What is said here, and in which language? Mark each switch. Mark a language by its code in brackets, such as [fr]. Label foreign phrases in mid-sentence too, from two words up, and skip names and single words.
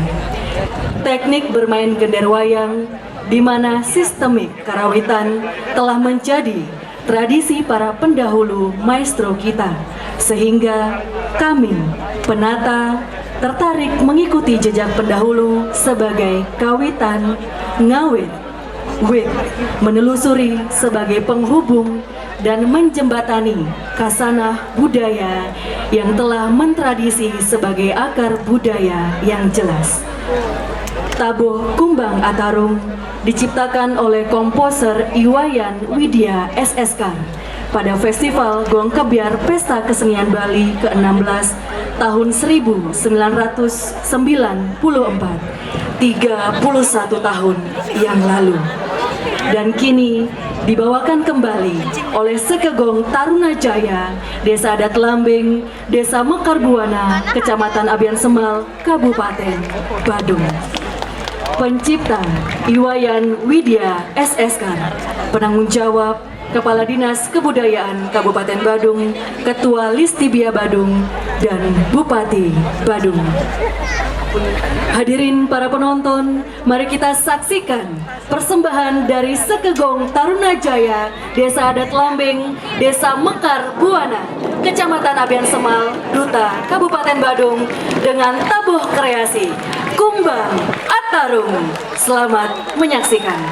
[id] Teknik bermain gender wayang di mana sistemik karawitan telah menjadi tradisi para pendahulu maestro kita, sehingga kami, penata, tertarik mengikuti jejak pendahulu sebagai kawitan, ngawit, wit, menelusuri sebagai penghubung dan menjembatani kasanah budaya yang telah mentradisi sebagai akar budaya yang jelas. Tabuh Kumbang Atarung diciptakan oleh komposer Iwayan Widya SSK pada Festival Gong Kebyar Pesta Kesenian Bali ke-16 tahun 1994, 31 tahun yang lalu. Dan kini dibawakan kembali oleh Sekegong Tarunajaya, Desa Adat Lambing, Desa Mekar Buana, Kecamatan Abian Semal, Kabupaten Badung. Pencipta Iwayan Widya SSK, penanggung jawab Kepala Dinas Kebudayaan Kabupaten Badung, Ketua Listibia Badung, dan Bupati Badung. Hadirin para penonton, mari kita saksikan persembahan dari Sekegong Tarunajaya, Desa Adat Lambing, Desa Mekar Buana, Kecamatan Abian Semal, Duta Kabupaten Badung, dengan tabuh kreasi Kumbang Atarung. Selamat menyaksikan.